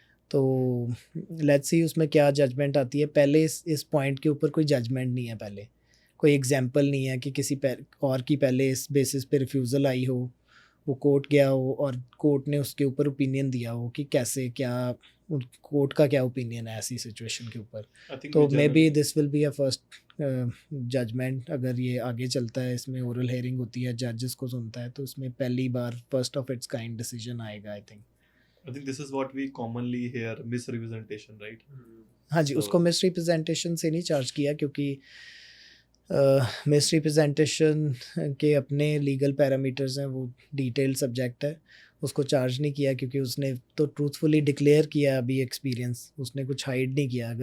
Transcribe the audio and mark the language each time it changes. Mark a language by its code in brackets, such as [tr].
[hi] तो let's see उसमें क्या जजमेंट आती है। पहले इस पॉइंट के ऊपर कोई जजमेंट नहीं है, पहले कोई एग्जांपल नहीं है कि किसी और की पहले इस बेसिस पे रिफ्यूज़ल आई हो, वो कोर्ट गया हो और कोर्ट ने उसके ऊपर ओपिनियन दिया हो कि कैसे क्या, कोर्ट का क्या ओपिनियन है ऐसी सिचुएशन के ऊपर। [en] तो maybe this will be a first judgment. [hi] अगर ये आगे चलता है, इसमें ओरल हेयरिंग होती है, जजेस को सुनता है, तो इसमें पहली बार first of its kind decision आएगा। [en] I think this is what we commonly hear, misrepresentation, right? [hi] हाँ जी, [en] So- [hi] उसको मिस रिप्रेजेंटेशन से नहीं चार्ज किया क्योंकि मिस रिप्रेजेंटेशन के अपने लीगल पैरामीटर्स हैं, वो डिटेल सब्जेक्ट है, उसको चार्ज नहीं किया क्योंकि उसने तो ट्रूथफुली डिक्लेयर किया अभी एक्सपीरियंस, उसने कुछ हाइड नहीं किया।